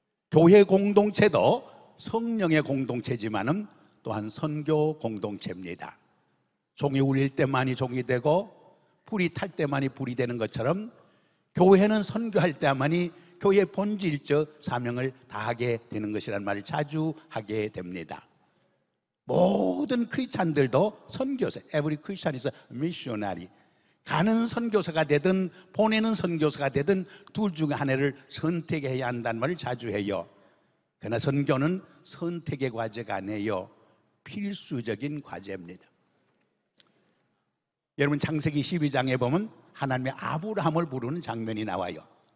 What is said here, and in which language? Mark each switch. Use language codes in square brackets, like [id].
[ko] 교회 공동체도 성령의 공동체지만은 또한 선교 공동체입니다. 종이 울릴 때만이 종이 되고 불이 탈 때만이 불이 되는 것처럼 교회는 선교할 때만이 교회의 본질적 사명을 다하게 되는 것이라는 말을 자주 하게 됩니다. 모든 크리스찬들도 선교사, [en] every Christian is a missionary. [ko] 가는 선교사가 되든 보내는 선교사가 되든 둘 중에 하나를 선택해야 한다는 말을 자주 해요. 그러나 선교는 선택의 과제가 아니에요. 필수적인 과제입니다. 여러분 창세기 12장에 보면 하나님의 아브라함을 부르는 장면이 나와요.